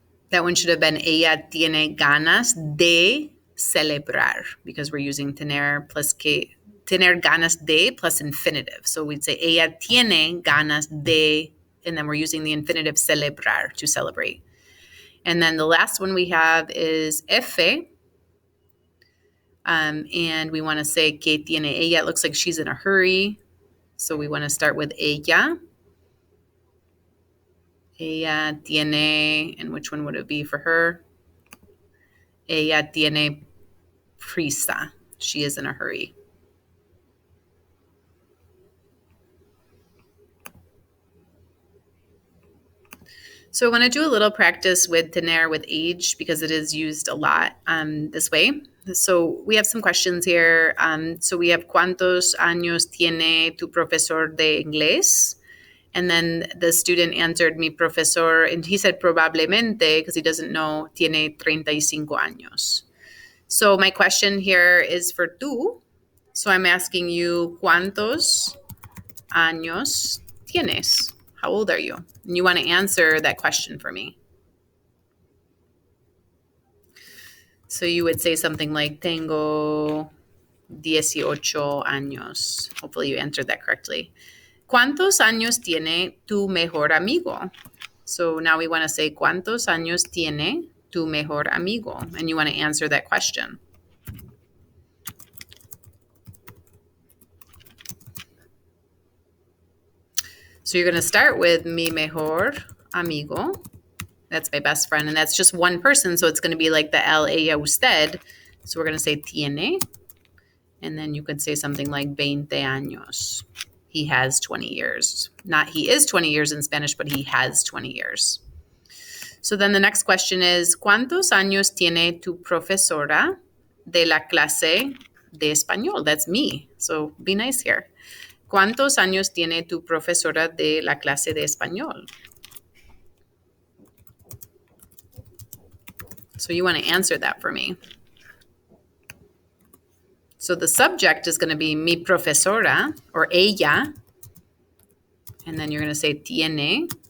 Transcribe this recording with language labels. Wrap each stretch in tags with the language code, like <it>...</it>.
<en>That one should have been</en> <es>ella tiene ganas de celebrar,</es> <en>because we're using tener plus que, tener ganas de plus infinitive. So we'd say</en> <es>ella tiene ganas de,</es> <en>and then we're using the infinitive celebrar, to celebrate. And then the last one we have is F. And we want to say</en> <es>que tiene ella.</es> <en>It looks like she's in a hurry. So we want to start with ella.</en> <es>Ella tiene,</es> <en>and which one would it be for her?</en> <es>Ella tiene prisa.</es> <en>She is in a hurry. So I want to do a little practice with tener with age, because it is used a lot this way. So we have some questions here. So we have</en> <es>¿Cuántos años tiene tu profesor de inglés?</es> <en>And then the student answered</en> <es>mi profesor,</es> <en>and he said</en> <es>probablemente,</es> <en>because he doesn't know,</en> <es>tiene 35 años.</es> <en>So my question here is for tú. So I'm asking you,</en> <es>¿cuántos años tienes?</es> <en>How old are you? And you want to answer that question for me. So you would say something like,</en> <es>tengo 18 años.</es> <en>Hopefully you answered that correctly.</en> <es>¿Cuántos años tiene tu mejor amigo?</es> <en>So now we want to say,</en> <es>¿cuántos años tiene tu mejor amigo?</es> <en>And you want to answer that question. So you're going to start with</en> <es>mi mejor amigo.</es> <en>That's my best friend. And that's just one person. So it's going to be like the él, ella, usted. So we're going to say tiene. And then you could say something like 20 años. He has 20 years. Not he is 20 years in Spanish, but he has 20 years. So then the next question is,</en> <es>¿cuántos años tiene tu profesora de la clase de español?</es> <en>That's me. So be nice here.</en> <es>¿Cuántos años tiene tu profesora de la clase de español?</es> <en>So you want to answer that for me. So the subject is going to be</en> <es>mi profesora</es> <en>or ella. And then you're going to say tiene.</en>